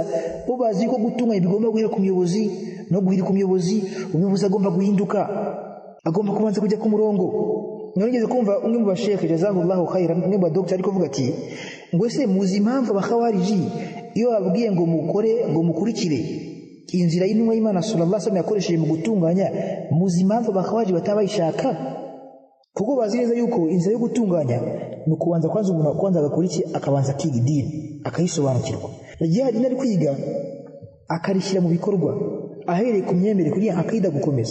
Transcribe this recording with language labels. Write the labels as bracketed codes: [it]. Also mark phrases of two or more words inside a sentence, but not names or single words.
[rw] Bo bazi ko gutunganya bigomba guhera ku muyobozi, no guhira ku muyobozi. Umuyobozi agomba guhinduka, agomba kubanza kujya ku murongo. Nongeze kumva umwe mu bashekhe [ar] جزاه الله خيرا, [rw] umwe mu doctor ariko avuga ati ngo ese muzi impamvu abakhawariji iyo babwiye ngo mukurikire inzira y'intumwa y'Imana [ar] صلى الله عليه وسلم [rw] yakoresheje mu gutunganya, muzi impamvu abakhawariji batabayishaka? Kuko bazi neza yuko inzira yo gutunganya ni ukubanza kwanza umuntu kwanza agakora iki, akabanza akiga idini akayisobanukirwa. Jihad ari kwiga akarishyira mu bikorwa ahereye ku myemere kugira akida gukomeza.